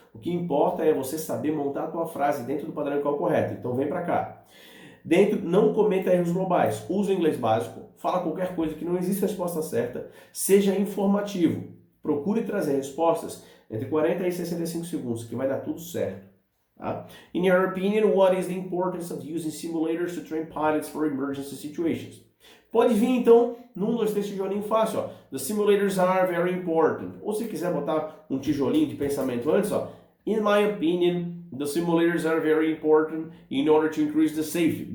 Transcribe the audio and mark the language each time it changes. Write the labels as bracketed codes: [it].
[pt] O que importa é você saber montar a tua frase dentro do padrão ICAL correto. Então, vem para cá. Não cometa erros globais. Use o inglês básico. Fala qualquer coisa que não existe resposta certa. Seja informativo. Procure trazer respostas entre 40 e 65 segundos, que vai dar tudo certo. Tá? [en] In your opinion, what is the importance of using simulators to train pilots for emergency situations? [pt] Pode vir, então, num, dois, três tijolinho fácil. Ó. [en] The simulators are very important. [pt] Ou se quiser botar um tijolinho de pensamento antes, ó. [en] In my opinion, the simulators are very important in order to increase the safety.